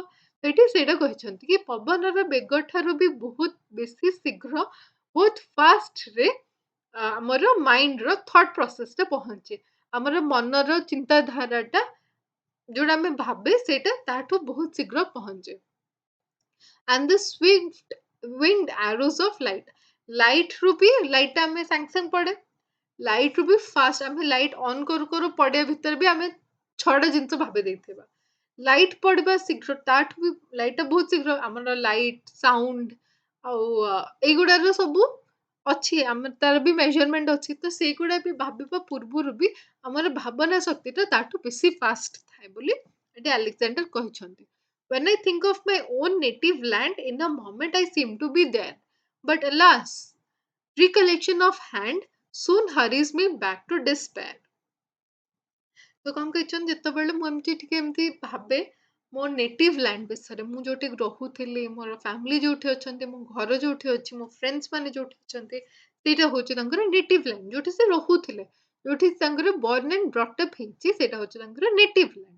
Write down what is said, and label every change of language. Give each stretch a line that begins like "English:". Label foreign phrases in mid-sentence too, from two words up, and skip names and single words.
Odia: ଏଠି ସେଇଟା କହିଛନ୍ତି କି ପବନର ବେଗ ଠାରୁ ବି ବହୁତ ବେଶୀ ଶୀଘ୍ର, ବହୁତ ଫାଷ୍ଟରେ ଆମର
English: mindର thought processଟା
Odia: ପହଞ୍ଚେ। ଆମର ମନର ଚିନ୍ତାଧାରାଟା ଯୋଉଟା ଆମେ ଭାବେ ସେଇଟା ତାଠୁ ବହୁତ ଶୀଘ୍ର ପହଞ୍ଚେ।
English: and the swift winged arrows of light.
Odia: ଲାଇଟରୁ ବି, ଲାଇଟଟା ଆମେ ସାଙ୍ଗେ ସାଙ୍ଗେ ପଡେ, ଲାଇଟରୁ ବି ଫାଷ୍ଟ ଆମେ
English: light on
Odia: କରୁ କରୁ ପଡିବା ଭିତରେ ବି ଆମେ 6ଟା ଜିନିଷ ଭାବି ଦେଇଥିବା। ଲାଇଟ ପଡିବା ଶୀଘ୍ର, ତାଠୁ ବି ଲାଇଟଟା ବହୁତ ଶୀଘ୍ର। ଆମର
English: light, sound
Odia: ଆଉ ଏଇଗୁଡାର ସବୁ ଅଛି, ଆମର ତାର ବି ମେଜରମେଣ୍ଟ ଅଛି। ତ ସେଇଗୁଡା ବି ଭାବିବା ପୂର୍ବରୁ ବି ଆମର ଭାବନା ଶକ୍ତିଟା ତାଠୁ ବେଶୀ ଫାଷ୍ଟ ଥାଏ ବୋଲି ଏଠି ଆଲେକ୍ସାଣ୍ଡର କହିଛନ୍ତି।
English: When I think of my own native land, in a moment I seem to be there. But alas, recollection of hand soon hurries me back to despair.
Odia: ତ କଣ କହିଛନ୍ତି, ଯେତେବେଳେ ମୁଁ ଏମିତି ଟିକେ ଏମିତି ଭାବେ ମୋ
English: native land
Odia: ବିଷୟରେ, ମୁଁ ଯୋଉଠି ରହୁଥିଲି, ମୋର ଫ୍ୟାମିଲି ଯୋଉଠି ଅଛନ୍ତି, ମୋ ଘର ଯୋଉଠି ଅଛି, ମୋ ଫ୍ରେଣ୍ଡସ୍ ମାନେ ଯୋଉଠି ଅଛନ୍ତି, ସେଇଟା ହଉଛି ତାଙ୍କର
English: native land,
Odia: ଯୋଉଠି ସେ ରହୁଥିଲେ, ଯୋଉଠି ତାଙ୍କର
English: born and brought up
Odia: ହେଇଛି, ସେଇଟା ହଉଛି ତାଙ୍କର
English: native land.